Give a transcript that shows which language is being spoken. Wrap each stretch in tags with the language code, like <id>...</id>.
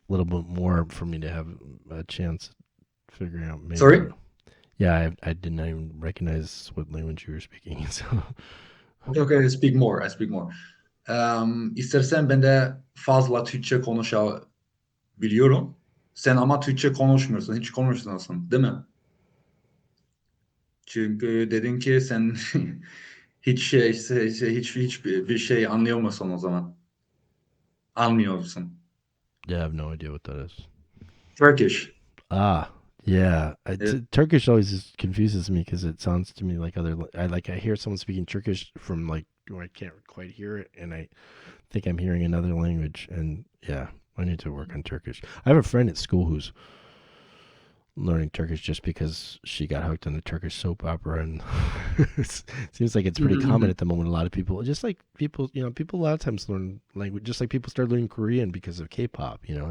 <en>little bit more for me to have a chance at figuring out maybe. Sorry? Yeah, I didn't even recognize what language you were speaking. So Okay, okay, I speak more, I speak more.</en> <tr>İstersen ben de fazla Türkçe konuşabiliyorum. Sen ama Türkçe konuşmuyorsun, hiç konuşmuyorsun, değil mi? Çünkü dedin ki sen hiç bir şey anlıyor musun o zaman? Anlıyorsun.</tr> <en>yeah, I have no idea what that is. Turkish. Ah, yeah.</en> <tr>Evet.</tr> <en>Turkish always confuses me because it sounds to me like other. I hear someone speaking Turkish from like where I can't quite hear it, and I think I'm hearing another language. And yeah, I need to work on Turkish. I have a friend at school who's learning Turkish just because she got hooked on the Turkish soap opera, and it seems like it's pretty common at the moment. A lot of people, just like people, people a lot of times learn language, just like people start learning Korean because of K-pop.</en>